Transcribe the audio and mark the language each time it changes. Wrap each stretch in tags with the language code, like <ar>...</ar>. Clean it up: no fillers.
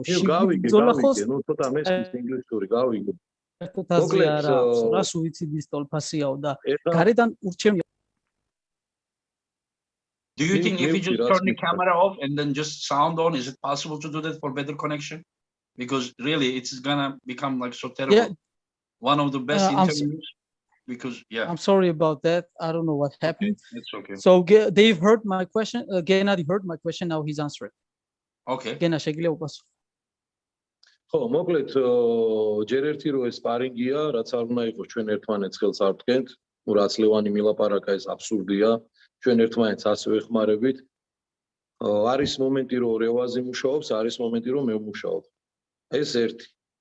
<ka>გავიგე ნუ ცოტა მესმის ინგლისური გავიგე რა სუიციდის ტოლფასიაო და გარედან ურჩევნია.</ka> <en>Do you think if you just turn the camera off and then just sound on, is it possible to do that for better connection? Because really, it's gonna become like so terrible. Yeah. One of the best interviews. Because I'm sorry about that. I don't know what happened. Okay. It's okay. So Dave heard my question. Gennady heard my question. Now he's answering. Okay.</en> <ka>Gena, შეგვიძლია უპასუხო. ხო, მოკლედ ჯერ ერთი რო ეს სპარინგია, რაც არ უნდა იყოს ჩვენ ერთმანეთს ხელს არ ვდგენთ, რაც ლევანი მილაპარაკა ეს აბსურდია. ჩვენ ერთმანეთს ასე ვეხმარებით. არის მომენტი რომ რევაზი მუშაობს, არის მომენტი რომ მე ვმუშაობ. ეს ერთი.</ka>